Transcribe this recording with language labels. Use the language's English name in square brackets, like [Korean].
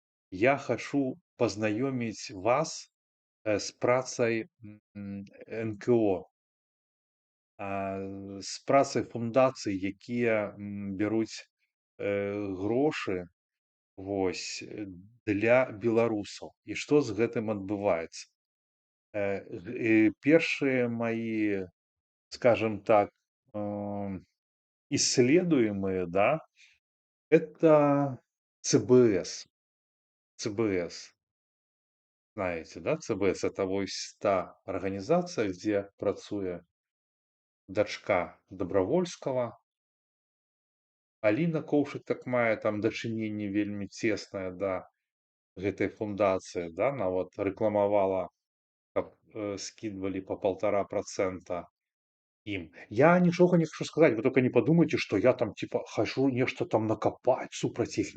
[Belarusian] Я хочу пазнаёміць вас з працай НКО, з працай фундацый, якія бяруць грошы, вось, для беларусаў. І што з гэтым адбываецца? Першыя [Russian] мои, скажем так, исследуемые, да, это ЦБС. ЦБС. Знаете, да, ЦБС — это вось та организация, где [Belarusian] працуе дачка [Russian] Добровольского. [Belarusian] Аліна Коўшык так мае там дачыненне вельмі цеснае да гэтай фундацыі, да, нават рэкламавала, каб [Russian] скидывали по 1,5% им. [Belarusian] Я нічога не хочу [Russian] сказать, вы только не подумайте, что я там типа хочу [Belarusian] нешта [Russian] там накопать [Belarusian] супраць іх.